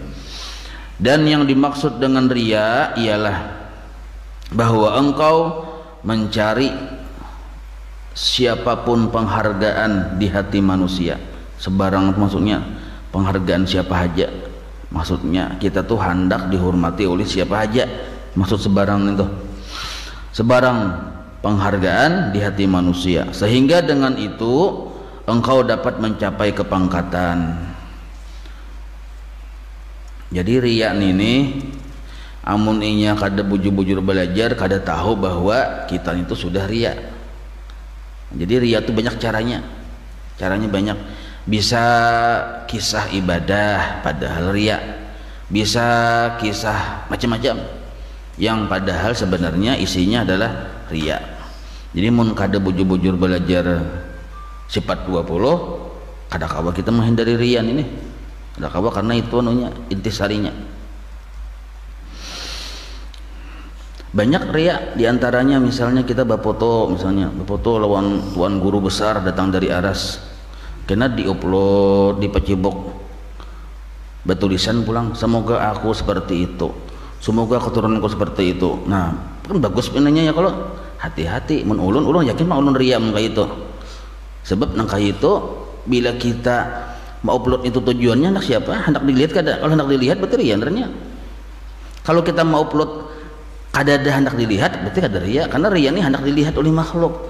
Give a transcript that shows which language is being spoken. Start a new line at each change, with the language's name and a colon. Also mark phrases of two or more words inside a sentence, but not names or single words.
Indonesian: Dan yang dimaksud dengan riya ialah bahwa engkau mencari siapapun penghargaan di hati manusia, sebarang, maksudnya penghargaan siapa aja, maksudnya kita tuh hendak dihormati oleh siapa aja, maksud sebarang itu, sebarang penghargaan di hati manusia, sehingga dengan itu engkau dapat mencapai kepangkatan.
Banjar: Jadi riya ini amun inya kada bujur-bujur belajar, kada tahu bahwa kita itu sudah riya.
Indonesian: Jadi riya itu banyak caranya banyak. Bisa kisah ibadah padahal riya, bisa kisah macam-macam yang padahal sebenarnya isinya adalah riya.
Banjar: Jadi mun kada bujur-bujur belajar sifat 20, kada kawa kita menghindari riya ini, kada kawa, karena itu anunya intisarinya.
Indonesian: Banyak riya diantaranya, misalnya kita bafoto, lawan tuan guru besar datang dari Aras, kena diupload di Facebook, bertulisan pulang, semoga aku seperti itu, semoga keturunanku seperti itu.
Banjar: Nah kan bagus pinanya ya, kalau hati-hati mun ulun yakin mah ulun riya mun kayak itu.
Indonesian: Sebab nang kayak itu bila kita mau upload itu tujuannya hendak siapa? Hendak dilihat kada? Kalau hendak dilihat berarti riya sebenarnya. Kalau kita mau upload kada ada hendak dilihat berarti kada riya, karena riya ini hendak dilihat oleh makhluk.